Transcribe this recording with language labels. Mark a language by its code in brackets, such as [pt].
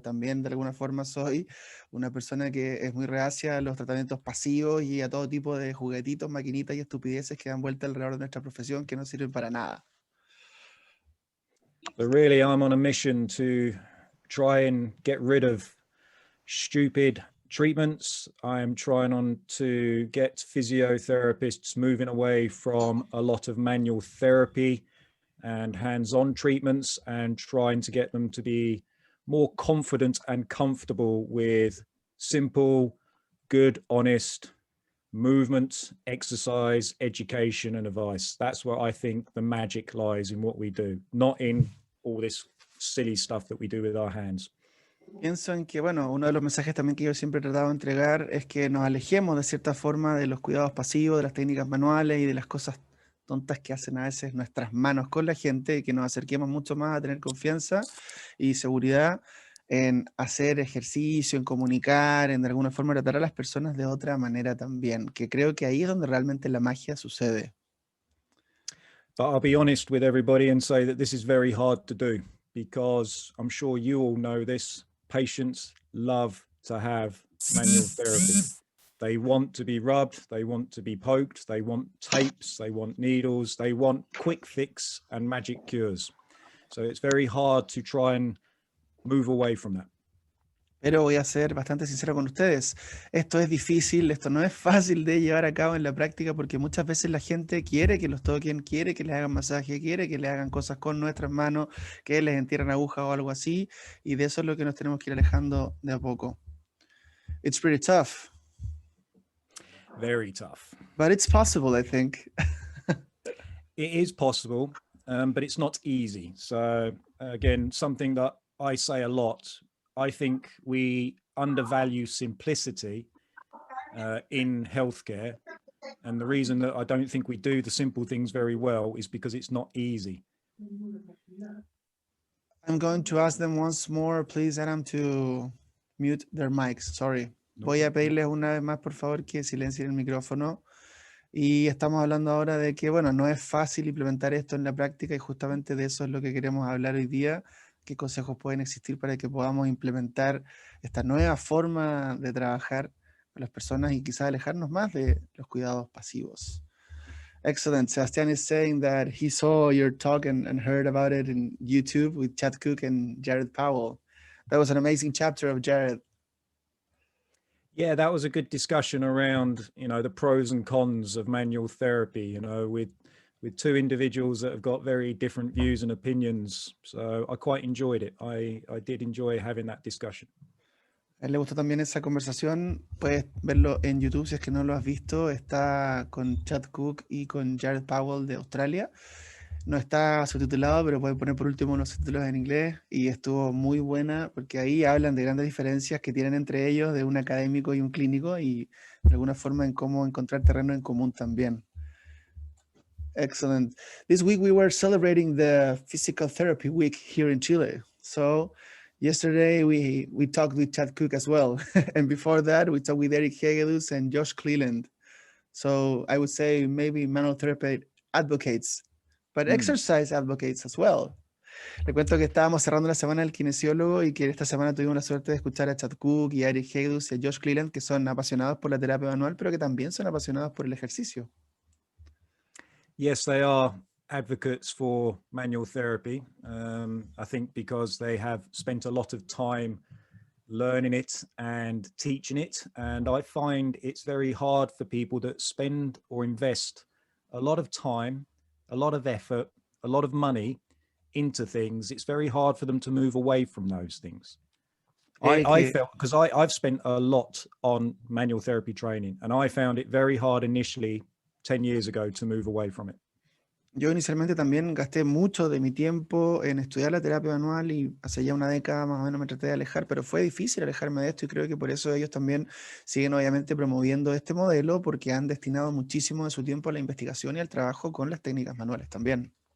[es] También de alguna forma soy una persona que es muy reacia a los tratamientos pasivos y a todo tipo de juguetitos, maquinitas y estupideces que dan vuelta alrededor de nuestra profesión que no sirven para nada. [en] But really, I'm on a mission to try and get rid of stupid treatments. I am trying to get physiotherapists moving away from a lot of manual therapy and hands-on treatments and trying to get them to be more confident and comfortable with simple, good, honest movement, exercise, education and advice. That's where I think the magic lies in what we do, not in all this silly stuff that we do with our hands. [es] Pienso en que, bueno, uno de los mensajes también que yo siempre he tratado de entregar es que nos alejemos de cierta forma de los cuidados pasivos, de las técnicas manuales y de las cosas tontas que hacen a veces nuestras manos con la gente y que nos acerquemos mucho más a tener confianza y seguridad en hacer ejercicio, en comunicar, en de alguna forma tratar a las personas de otra manera también, que creo que ahí es donde realmente la magia sucede. [en] But I'll be honest with everybody and say that this is very hard to do because I'm sure you all know this. Patients love to have manual therapy. They want to be rubbed, they want to be poked, they want tapes, they want needles, they want quick fix and magic cures. So it's very hard to try and move away from that. [es] Pero voy a ser bastante sincero con ustedes. Esto es difícil, esto no es fácil de llevar a cabo en la práctica porque muchas veces la gente quiere que los toquen, quiere que les hagan masaje, quiere que le hagan cosas con nuestras manos, que les entierren agujas o algo así, y de eso es lo que nos tenemos que ir alejando de a poco. [en] It's pretty tough. Very tough. But it's possible, I think. It is possible, but it's not easy. So again, something that I say a lot, I think we undervalue simplicity in healthcare. And the reason that I don't think we do the simple things very well is because it's not easy. I'm going to ask them once more, please, Adam, to mute their mics. Sorry. [es] Voy a pedirles una vez más, por favor, que silencien el micrófono. Y estamos hablando ahora de que, bueno, no es fácil implementar esto en la práctica y justamente de eso es lo que queremos hablar hoy día. ¿Qué consejos pueden existir para que podamos implementar esta nueva forma de trabajar con las personas y quizás alejarnos más de los cuidados pasivos? [en] Excellent. Sebastian is saying that he saw your talk and heard about it in YouTube with Chad Cook and Jared Powell. That was an amazing chapter of Jared. Yeah, that was a good discussion around, the pros and cons of manual therapy, with two individuals that have got very different views and opinions. So I quite enjoyed it. I did enjoy having that discussion. [es] A él le gustó también esa conversación. Puedes verlo en YouTube si es que no lo has visto. Está con Chad Cook y con Jared Powell de Australia. No está subtitulado, pero pueden poner por último los subtítulos en inglés. Y estuvo muy buena porque ahí hablan de grandes diferencias que tienen entre ellos, de un académico y un clínico, y de alguna forma en cómo encontrar terreno en común también. [en] Excellent. This week we were celebrating the Physical Therapy Week here in Chile. So yesterday we talked with Chad Cook as well. And before that, we talked with Eric Hegedus and Josh Cleland. So I would say maybe manual therapy advocates, but exercise advocates as well. [es] Le cuento que estábamos cerrando la semana del kinesiólogo y que esta semana tuvimos la suerte de escuchar a Chad Cook y a Eric Hegedus y a Josh Cleland, que son apasionados por la terapia manual, pero que también son apasionados por el ejercicio. [en] Yes, they are advocates for manual therapy. I think because they have spent a lot of time learning it and teaching it. And I find it's very hard for people that spend or invest a lot of time, a lot of effort, a lot of money into things. It's very hard for them to move away from those things. I felt, because I've spent a lot on manual therapy training, and I found it very hard initially 10 years ago to move away from it. [es] Yo inicialmente también gasté mucho de mi tiempo en estudiar la terapia manual y hace ya una década más o menos me traté de alejar, pero fue difícil alejarme de esto y creo que por eso ellos también siguen obviamente promoviendo este modelo porque han destinado muchísimo de su tiempo a la investigación y al trabajo con las técnicas manuales también.